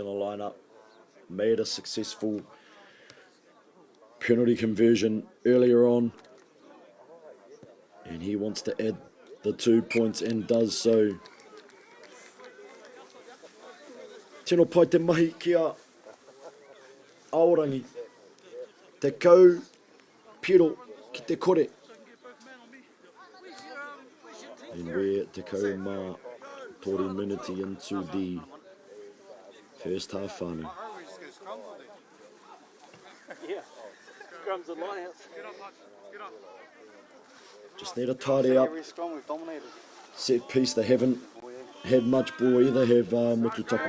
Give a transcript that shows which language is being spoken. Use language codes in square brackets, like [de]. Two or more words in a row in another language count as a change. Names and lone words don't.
[en] to line up, made a successful penalty conversion earlier on, and he wants to add the 2 points and does so. [mi] Tino pai te mahi kia Aorangi, te kau piro ki te kore. [en] And we're [mi] te kau mā toru [en] minute into the first half whānau. Yeah, scrums alliance. Just need to tidy up. Every scrum we've dominated. Set piece, they haven't had much ball either, have Motutapu.